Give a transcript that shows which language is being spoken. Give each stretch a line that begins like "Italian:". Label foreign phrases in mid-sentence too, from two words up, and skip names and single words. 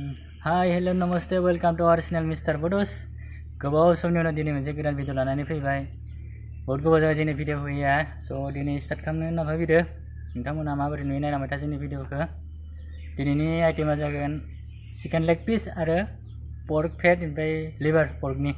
English: Hai, hello, namaste, welcome to our channel Mr. Bodos.
Bodo: गोबाव समनि उनाव दिनै मोनसे गोदान भिडिअ लानानै फैबाय। बहुत गोबाव जाबाय जोंनि भिडिअ फैया, स' दिनै स्टार्ट खालामनो होनना फैदो। नोंथांमोना माबोरै नुयो नायलांबाय था जोंनि भिडिअखौ। दिनैनि आइटेमा जागोन
English: chicken leg piece
Bodo: आरो
English: pork fat
Bodo: ओमफ्राय लिभार पर्कनि।